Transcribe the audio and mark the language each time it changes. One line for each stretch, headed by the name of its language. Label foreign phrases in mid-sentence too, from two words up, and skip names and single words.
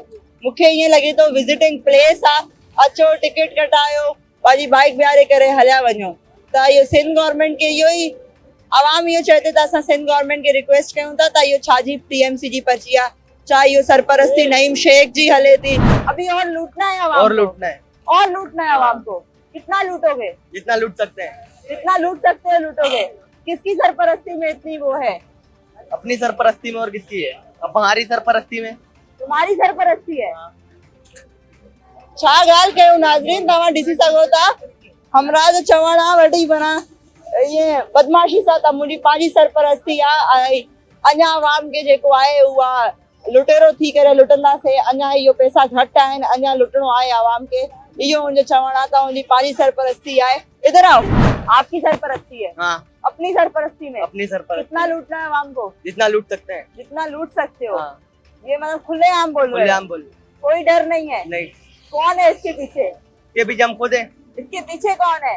Sindhi: मूंखे ईअं लॻे थो
English: visiting place
Sindhi: आहे, अचो टिकट कटायो, पंहिंजी बाइक बिहारे करे हलिया वञो। त इहो सिंध गवर्नमेंट खे इहो ई आवाम इहो चए थी त असां सिंध गवर्नमेंट खे रिक्वेस्ट कयूं था त इहो छा जी टीएमसी जी पर्ची आहे, छा इहो सरपरस्ती नईम शेख जी हले थी।
Urdu: ابھی اور لوٹنا ہے عوام और को। لوٹنا ہے, اور لوٹنا ہے عوام کو۔ کتنا لوٹو گے? جتنا لوٹ سکتے ہیں. جتنا لوٹ سکتے ہو لوٹو گے۔ کس کی سرپرستی میں اتنی وہ ہے? اپنی سرپرستی میں اور کس کی ہے? اب ہماری سرپرستی میں. تمہاری سرپرستی ہے.
Sindhi: छा ॻाल्हि कयूं नाज़रीन, तव्हां ॾिसी सघो था हमरा जो चवण आहे वॾी बना ये बदमाशी सां त मुंहिंजी पंहिंजी सरपरस्ती आहे ऐं अञा आवाम खे जेको आहे उहा लुटेरो थी करे लुटंदासीं। अञा इहो पैसा घटि आहिनि, अञा लुटणो आहे आवाम खे, इहो मुंहिंजो चवण आहे त मुंहिंजी पंहिंजी सरपरस्ती आहे।
Urdu: ادھر آؤ، آپ کی سرپرستی ہے. हाँ, اپنی سرپرستی میں اپنی سرپرستی. کتنا لوٹنا ہے عوام کو? جتنا لوٹ سکتے ہیں. جتنا لوٹ سکتے ہو. हाँ, یہ مطلب کھلے عام بول رہے ہو, کھلے عام بول. کوئی ڈر نہیں ہے. नहीं, کون ہے اس کے پیچھے? یہ بھی ہم خود ہیں. اس کے پیچھے کون ہے?